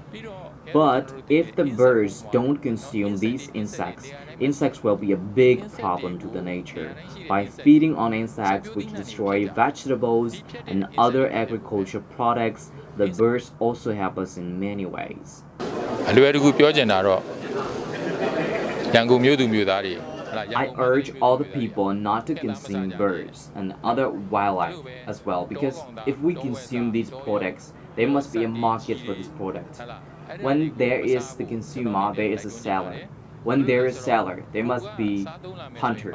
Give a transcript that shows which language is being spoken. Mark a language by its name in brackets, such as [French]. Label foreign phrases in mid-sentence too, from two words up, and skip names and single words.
[English] But if the birds don't consume these insects will be a big problem to the nature. By feeding on insects which destroy vegetables and other agricultural products, the birds also help us in many ways. [Burmese] အလွယ်တကူပြောချင်တာတော့ရန်ကုန်မြို့သူမြို့သားတွေ [English] I urge all the people not to consume birds and other wildlife as well, because if we consume these products, there must be a market for this product. When there is the consumer, there is a seller. When there is seller, there must be hunter.